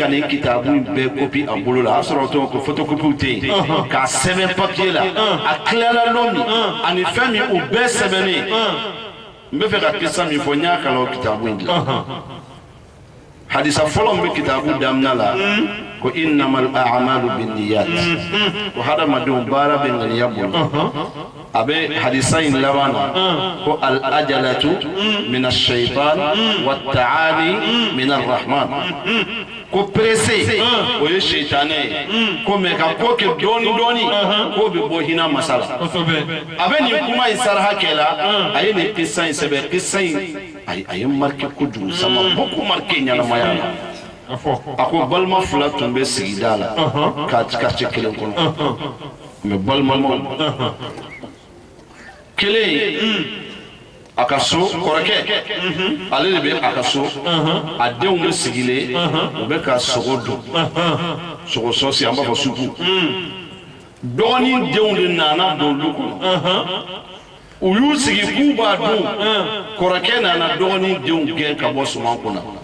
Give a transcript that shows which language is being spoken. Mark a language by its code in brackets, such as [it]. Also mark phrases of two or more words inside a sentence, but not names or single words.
[bm] ka nin kitabu in bɛɛ kopi a bolo la a sɔrɔ o tɔgɔ ko photocopie tɛ yen k'a sɛbɛn papier la a tilala don min ani fɛn min o bɛɛ sɛbɛnnen n bɛ fɛ ka kisa min fɔ n y'a kalan o kitabu in dilan hadisa fɔlɔ min bɛ kitabu daminɛ la ko [ar] إنما الأعمال بالنيات [bm] ko hadamadenw baara bɛ ŋaniya bolo a bɛ hadisa in laban na ko [ar] العجلة من الشيطان والتأني من الرحمن [bm] ko pressé o ye shaytanɛ ye ko mɛ ka ko kɛ dɔɔni dɔɔni k'o bɛ bɔ hinɛ masa la a bɛ nin kuma in saraka kɛ la a ye nin kisa in sɛbɛn kisa in a ye marqué kojugu sama [fr] beaucoup marqué [bm] ɲɛnamaya la a ko balima fila tun bɛ sigida la quartier kelen kɔnɔ mais balimaw kelen a ka so kɔrɔkɛ ale de bɛ a ka so a denw bɛ sigilen u bɛ ka sogo dun sogo sɔsi an b'a fɔ supu dɔgɔnin denw de nana don olu kɔnɔ u y'u sigi k'u b'a dun kɔrɔkɛ nana dɔgɔnin denw gɛn ka bɔ suman kunna